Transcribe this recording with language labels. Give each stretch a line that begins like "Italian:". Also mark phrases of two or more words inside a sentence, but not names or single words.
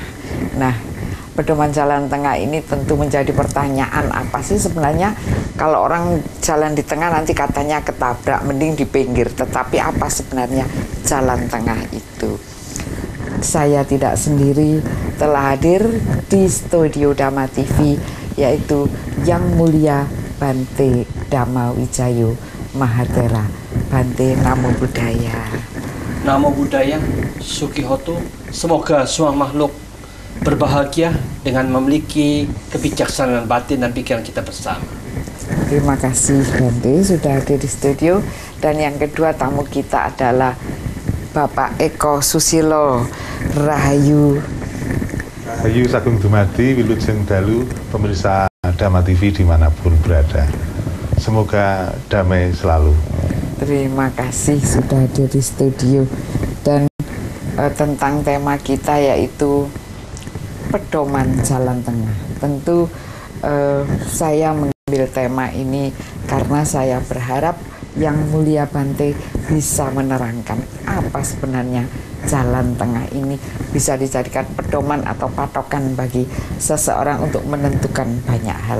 Indonesian: Nah, pedoman jalan tengah ini tentu menjadi pertanyaan, apa sih sebenarnya kalau orang jalan di tengah nanti katanya ketabrak, mending di pinggir. Tetapi apa sebenarnya jalan tengah itu? Saya tidak sendiri, telah hadir di studio Dhamma TV, yaitu Yang Mulia Bante Dhamma Wijayo Mahathera.
Pali: Bante, Namo Buddhaya. Namo Buddhaya, Sukihoto.
Indonesian: Semoga semua makhluk berbahagia dengan memiliki kebijaksanaan batin dan pikiran kita bersama. Terima kasih Bante sudah hadir di studio. Dan yang kedua tamu kita adalah Bapak Eko Susilo. Rahayu.
Javanese: Rahayu Sagung Dumadi, Wilujeng Dalu,
Indonesian: pemirsa Dhamma TV dimanapun berada. Semoga damai selalu. Terima kasih sudah hadir di studio. Dan tentang tema kita yaitu pedoman jalan tengah. Tentu saya mengambil tema ini karena saya berharap Yang Mulia Bante bisa menerangkan apa sebenarnya jalan tengah ini, bisa dijadikan pedoman atau patokan bagi seseorang untuk menentukan banyak hal.